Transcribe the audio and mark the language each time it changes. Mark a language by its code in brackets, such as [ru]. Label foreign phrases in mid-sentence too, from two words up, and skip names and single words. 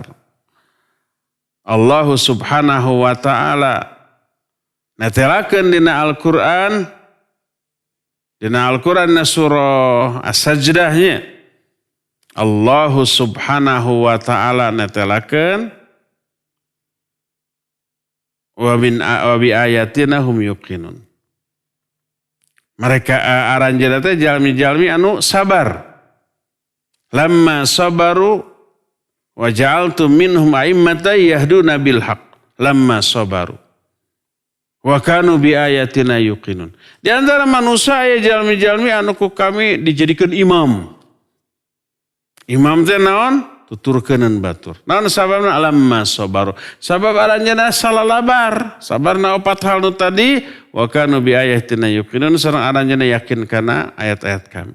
[su] Allah [ar] سبحانه وتعالى [su] netelakeun dina Al-Qur'an na surah As-Sajdah nya Allah [ar] سبحانه وتعالى [su] netelakeun [ar] وبآياتنا هم يوقنون. [su] Mereka aranjeuna teh jalmi-jalmi anu sabar. [ar] لما صبروا وجعلت منهم أئمة يهدون بالحق. لما صبروا وكانوا بآياتنا يوقنون. [id] Di antara manusia [su] aya jalmi-jalmi anu ku kami dijadikeun imam. Imam teh naon? Tuturkeuneun batur. Naon sababna? [ar] لما صبروا. [su] Sabab aranjeunna salalabar. Sabarna opat hal nu tadi [ar] وكانوا بآياتنا يوقنون [su] sareng aranjeunna yakin kana ayat-ayat kami.